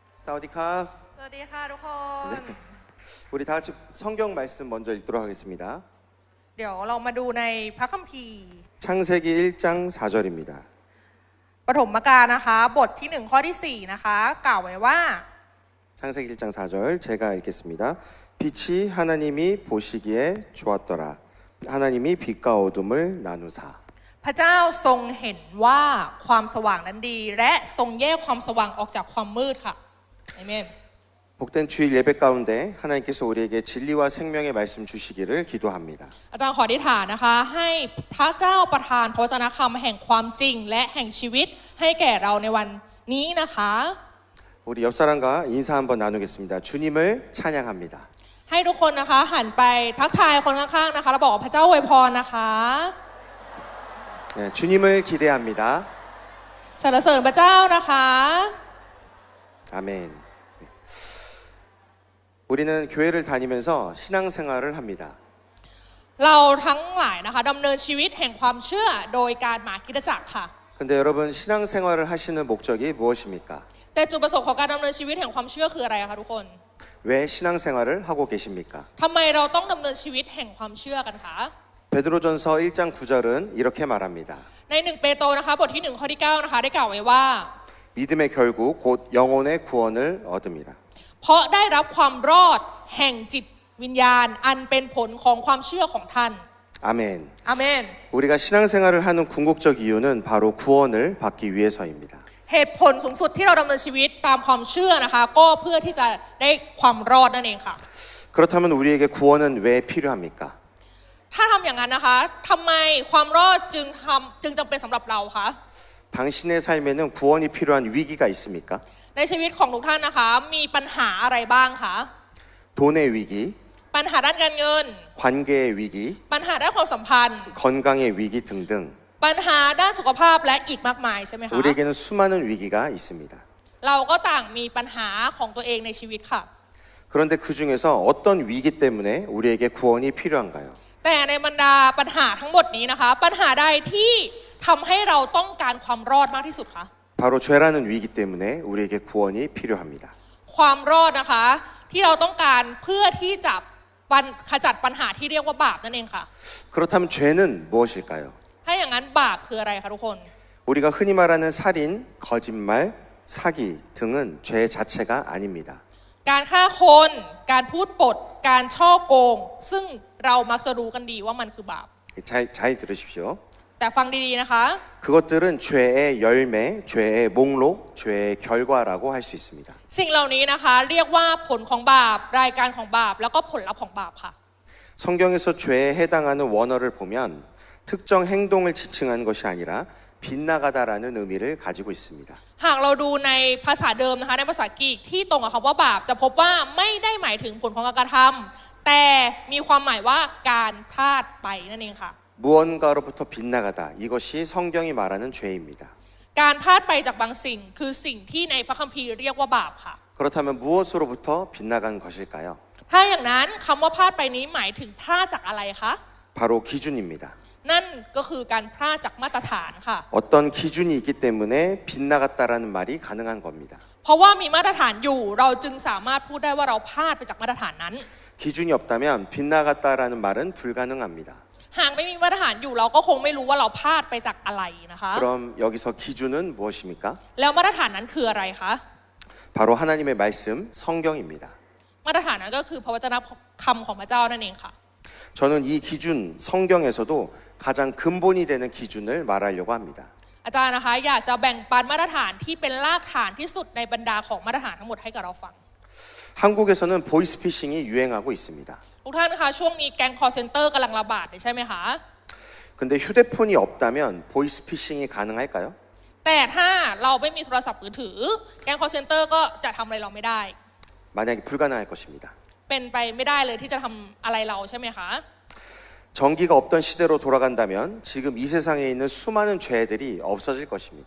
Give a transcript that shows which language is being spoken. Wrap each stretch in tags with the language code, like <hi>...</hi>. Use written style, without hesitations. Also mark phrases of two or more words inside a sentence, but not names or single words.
<th>สวัสดีครับ. สวัสดีค่ะทุกคน</th> <ko>우리 다 같이 성경 말씀 먼저 읽도록 하겠습니다.</ko> <th>เดี๋ยวเรามาดูในพระคัมภีร์</th> <ko>창세기 1장 4절입니다.</ko> <th>ปฐมกาลนะคะบทที่1ข้อที่4นะคะกล่าวไว้ว่า</th> <ko>창세기 1장 4절 제가 읽겠습니다. 빛이 하나님이 보시기에 좋았더라. 하나님이 빛과 어둠을 나누사.</ko> <th>พระเจ้าทรงเห็นว่าความสว่างนั้นดีและทรงแยกความสว่างออกจากความมืดค่ะอาเมน</th> <ko>복된 주일 예배 가운데 하나님께서 우리에게 진리와 생명의 말씀 주시기를 기도합니다.</ko> <th>อาจารย์ขออธิษฐานนะคะให้พระเจ้าประทานพระวจนะคำแห่งความจริงและแห่งชีวิตให้แก่เราในวันนี้นะคะ</th> <ko>우리 옆 사람과 인사 한번 나누겠습니다. 주님을 찬양합니다.</ko> <th>ให้ทุกคนนะคะหันไปทักทายคนข้างๆนะคะแล้วบอกว่าพระเจ้าอวยพรนะคะ</th> <ko>네, 주님을 기대합니다.</ko> <th>สรรเสริญพระเจ้านะคะ</th> <ko>아멘. 네. 우리는 교회를 다니면서 신앙생활을 합니다.</ko> <th>เราทั้งหลายนะคะดำเนินชีวิตแห่งความเชื่อโดยการมาคริสตจักรค่ะ</th> <ko>근데 여러분 신앙생활을 하시는 목적이 무엇입니까?</ko> <th>แต่จุดประสงค์ของการดำเนินชีวิตแห่งความเชื่อคืออะไรคะทุกคน</th> <ko>왜 신앙생활을 하고 계십니까?</ko> <th>ทำไมเราต้องดำเนินชีวิตแห่งความเชื่อกันคะ</th> <ko>베드로전서 1장 9절은 이렇게 말합니다.</ko> <th>ใน1เปโตรนะคะบทที่1ข้อที่9นะคะได้กล่าวไว้ว่า</th> <ko>믿음의 결국 곧 영혼의 구원을 얻음이라.</ko> <th>เพราะได้รับความรอดแห่งจิตวิญญาณอันเป็นผลของความเชื่อของท่าน</th> <ko>아멘.</ko> <th>อาเมน</th> <ko>우리가 신앙생활을 하는 궁극적 이유는 바로 구원을 받기 위해서입니다.</ko> <th>เหตุผลสูงสุดที่เราดำเนินชีวิตตามความเชื่อนะคะก็เพื่อที่จะได้ความรอดนั่นเองค่ะ</th> <ko>그렇다면 우리에게 구원은 왜 필요합니까?</ko> <th>ถ้าทำอย่างนั้นนะคะทำไมความรอดจึงจำเป็นสำหรับเราคะ</th> <ko>당신의 삶에는 구원이 필요한 위기가 있습니까?</ko> <th>ในชีวิตของทุกท่านนะคะมีปัญหาอะไรบ้างคะ</th> <ko>돈의 위기,</ko> <th>ปัญหาด้านการเงิน</th> <ko>관계의 위기,</ko> <th>ปัญหาด้านความสัมพันธ์</th> <ko>건강의 위기 등등</ko> <th>ปัญหาด้านสุขภาพและอีกมากมายใช่ไหมคะ</th> <ko>우리에게는 수많은 위기가 있습니다.</ko> <th>เราก็ต่างมีปัญหาของตัวเองในชีวิตค่ะ</th> <ko>그런데 그 중에서 어떤 위기 때문에 우리에게 구원이 필요한가요?</ko> <th>แต่ในบรรดาปัญหาทั้งหมดนี้นะคะปัญหาใดที่ทำให้เราต้องการความรอดมากที่สุดคะ</th> <ko>바로 죄라는 위기 때문에 우리에게 구원이 필요합니다.</ko> <th>ความรอดนะคะที่เราต้องการเพื่อที่จะขจัดปัญหาที่เรียกว่าบาปนั่นเองค่ะ</th> <ko>그렇다면 죄는 무엇일까요?</ko> <th>ถ้าอย่างนั้นบาปคืออะไรคะทุกคน</th> <ko>우리가 흔히 말하는 살인, 거짓말, 사기 등은 죄 자체가 아닙니다.</ko> <th>การฆ่าคนการพูดปดการช่อโกงซึ่งเรามักจะรู้กันดีว่ามันคือบาป</th> <ko>잘 들으십시오.</ko> <th>แต่ฟังดีๆนะคะ</th> <ko>그것들은 죄의 열매, 죄의 목록, 죄의 결과라고 할 수 있습니다.</ko> <th>สิ่งเหล่านี้นะคะเรียกว่าผลของบาปรายการของบาปแล้วก็ผลลัพธ์ของบาปค่ะ</th> <ko>성경에서 죄에 해당하는 원어를 보면 특정 행동을 지칭하는 것이 아니라 빗나가다라는 의미를 가지고 있습니다.</ko> <th>หากเราดูในภาษาเดิมนะคะในภาษากรีกที่ตรงกับคำว่าบาปจะพบว่าไม่ได้หมายถึงผลของการกระทำแต่มีความหมายว่าการพลาดไปนั่นเองค่ะ</th> <ko>무언가로부터 빗나가다 이것이 성경이 말하는 죄입니다.</ko> <th>การพลาดไปจากบางสิ่งคือสิ่งที่ในพระคัมภีร์เรียกว่าบาปค่ะ</th> <ko>그렇다면 무엇으로부터 빗나간 것일까요?</ko> <th>ถ้าอย่างนั้นคำว่าพลาดไปนี้หมายถึงพลาดจากอะไรคะ</th> <ko>바로 기준입니다.</ko> <th>นั่นก็คือการพลาดจากมาตรฐานค่ะ</th> <ko>어떤 기준이 있기 때문에 빗나갔다라는 말이 가능한 겁니다.</ko> <th>เพราะว่ามีมาตรฐานอยู่เราจึงสามารถพูดได้ว่าเราพลาดไปจากมาตรฐานนั้น</th> <ko>기준이 없다면 빗나갔다라는 말은 불가능합니다.</ko> <th>หากไม่มีมาตรฐานอยู่เราก็คงไม่รู้ว่าเราพลาดไปจากอะไรนะคะ</th> <ko>그럼 여기서 기준은 무엇입니까?</ko> <th>แล้วมาตรฐานนั้นคืออะไรคะ</th> <ko>바로 하나님의 말씀 성경입니다.</ko> <th>มาตรฐานนั้นก็คือพระวจนะคำของพระเจ้านั่นเองค่ะ</th> <ko>저는 이 기준 성경에서도 가장 근본이 되는 기준을 말하려고 합니다.</ko> <th>อาจารย์นะคะอยากจะแบ่งปันมาตรฐานที่เป็นรากฐานที่สุดในบรรดาของมาตรฐานทั้งหมดให้กับเราฟัง</th> <ko>한국에서는 보이스피싱이 유행하고 있습니다.</ko> <th>ทุกท่านคะช่วงนี้แก๊ง</th> <en>call center</en> <th>กำลังระบาดใช่ไหมคะ</th> <ko>근데 휴대폰이 없다면 보이스피싱이 가능할까요?</ko> <th>แต่ถ้าเราไม่มีโทรศัพท์มือถือแก๊ง</th> <en>call center</en> <th>ก็จะทำอะไรเราไม่ได้</th> <ko>만약에 불가능할 것입니다.</ko> <th>เป็นไปไม่ได้เลยที่จะทำอะไรเราใช่ไหมคะ</th> <ko>전기가 없던 시대로 돌아간다면 지금 이 세상에 있는 수많은 죄들이 없어질 것입니다.</ko>